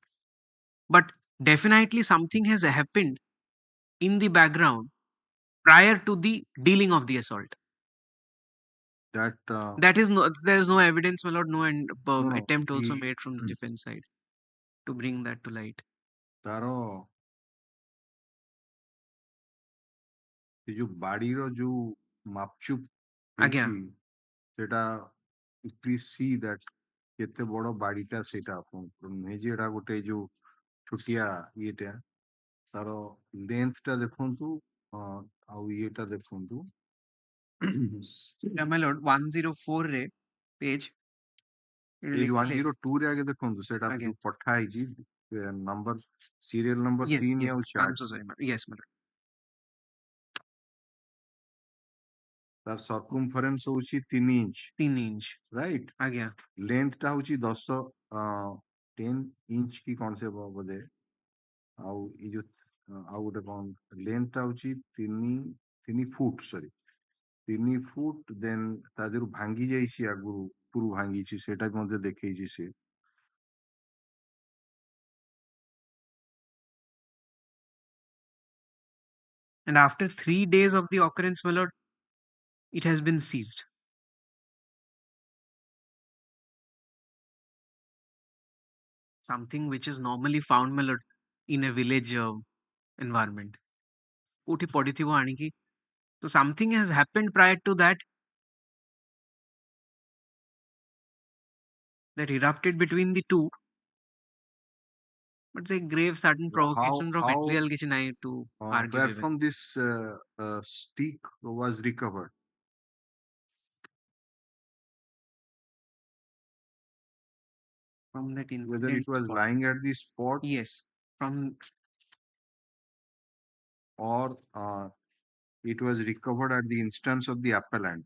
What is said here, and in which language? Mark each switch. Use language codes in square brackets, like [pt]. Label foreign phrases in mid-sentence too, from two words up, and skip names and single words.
[en] But definitely something has happened in the background prior to the dealing of the assault. that That is no, there is no evidence, my lord, no no, attempt also he- made from the defense side to bring that to light. [or] ତାର ସେ ଯୋଉ ବାଡିର ଯୋଉ ମାପଚୁପ ଆଜ୍ଞା ହେଇଛି ସେଟା [en] please see that [or] କେତେ ବଡ ବାଡିଟା ସେଇଟା ଆପଣଙ୍କର ନୁହେଁ ଯେ ଏଟା ଗୋଟେ ଯୋଉ ଛୋଟିଆ ଇଏଟା ତାର ଲେନ୍ଥ ଟା ଦେଖନ୍ତୁ ଆଉ ଇଏଟା ଦେଖନ୍ତୁ [en] my lord 104 ରେ page [or] ଏଇ 102 ରେ ଆଗେ ଦେଖନ୍ତୁ ସେଟା ଆଜ୍ଞା ଯୋଉ ପଠା ହେଇଛି [en] number serial number yes 3 yes [or] ଆଉ [en] I'm 4 so sorry yes my lord [or] ତାର ସରକମଫରେନ୍ସ ହଉଛି 3 ଇଞ୍ଚ 3 इंच ରାଇଟ ଆଜ୍ଞା ଲେନ୍ଥ ଟା ହଉଛି 10 ଇଞ୍ଚ କି କଣ ସେ ବୋଧେ ଆଉ ଏଇ ଯୋଉ ଆଉ ଗୋଟେ କଣ ଲେନ୍ଥ ଟା ହଉଛି 3 ଫୁଟ ସରି 3 ଫୁଟ ଦେନ୍ ତା ଦେହରୁ ଭାଙ୍ଗି ଯାଇଛି ଆଗରୁ ଉପରୁ ଭାଙ୍ଗିଛି ସେଇଟା ବି ମଧ୍ୟ ଦେଖେଇଛି ସେ [en] and after 3 days of the occurrence, my lord, it has been seized. Something which is normally found, my lord, in a village environment. [or] କୋଉଠି ପଡିଥିବ ଆଣିକି [en] so something has happened prior to that that erupted between the two, but the grave sudden provocation of material [or] କିଛି ନାହିଁ [en] to argue where with. from this stick was recovered From that incident whether it was spot. lying at the spot Yes, from or it was recovered at the instance of the appellant.